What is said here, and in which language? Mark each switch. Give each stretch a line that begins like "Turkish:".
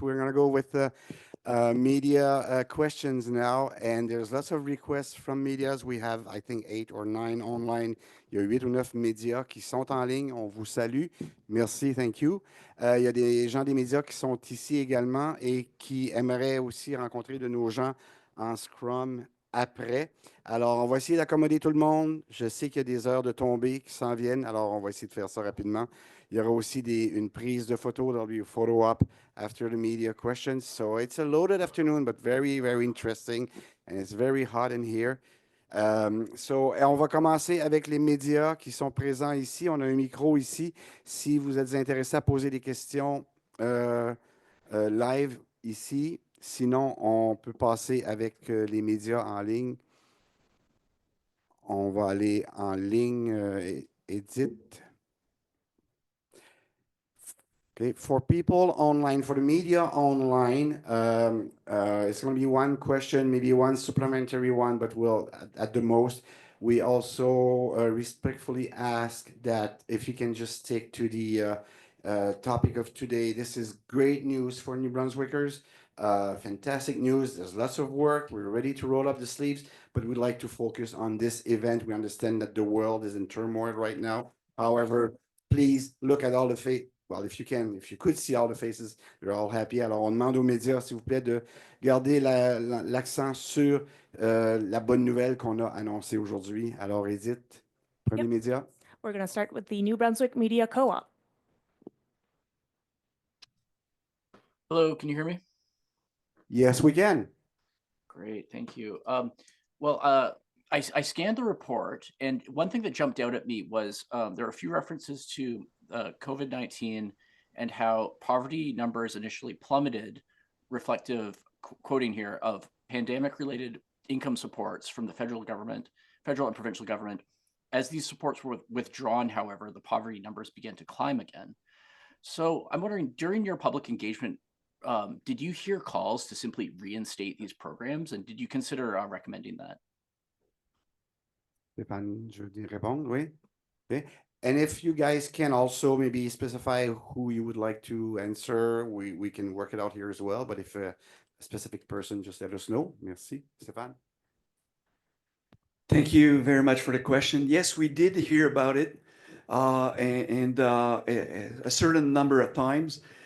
English: We're going to go with the media questions now. And there's lots of requests from medias. We have, I think, 8 or 9 online.
French: Il y a 8 ou 9 médias qui sont en ligne. On vous salue. Merci,
English: thank you.
French: Il y a des gens des médias qui sont ici également et qui aimeraient aussi rencontrer de nos gens en Scrum après. Alors, on va essayer d'accommoder tout le monde. Je sais qu'il y a des heures de tombée qui s'en viennent. Alors, on va essayer de faire ça rapidement. Il y aura aussi une prise de photo.
English: There'll be a photo op after the media questions. So it's a loaded afternoon, but very, very interesting. And it's very hot in here.
French: On va commencer avec les médias qui sont présents ici. On a un micro ici. Si vous êtes intéressé à poser des questions live ici, sinon on peut passer avec les médias en ligne. On va aller en ligne, Edith.
English: Okay, for people online, for the media online, it's going to be one question, maybe one supplementary one, but we'll, at the most, we also respectfully ask that if you can just stick to the topic of today. This is great news for New Brunswickers. Fantastic news. There's lots of work. We're ready to roll up the sleeves, but we'd like to focus on this event. We understand that the world is in turmoil right now. However, please look at all the faces. Well, if you could see all the faces, they're all happy.
French: Alors, on demande aux médias, s'il vous plaît, de garder l'accent sur la bonne nouvelle qu'on a annoncée aujourd'hui. Alors, Edith, premier média.
English: We're going to start with the New Brunswick Media Co-op. Hello, can you hear me? Yes, we can. Great, thank you. I scanned the report, and one thing that jumped out at me was there are a few references to COVID-19 and how poverty numbers initially plummeted, reflective, quoting here, of pandemic-related income supports from the federal and provincial government. As these supports were withdrawn, however, the poverty numbers began to climb again. So I'm wondering, during your public engagement, did you hear calls to simply reinstate these programs, and did you consider recommending that?
French: Stéphane, je veux répondre, oui.
English: Okay. And if you guys can also maybe specify who you would like to answer, we can work it out here as well. But if a specific person, just let us know.
French: Merci, Stéphane.
English: Thank you very much for the question. Yes, we did hear about it and a certain number of times.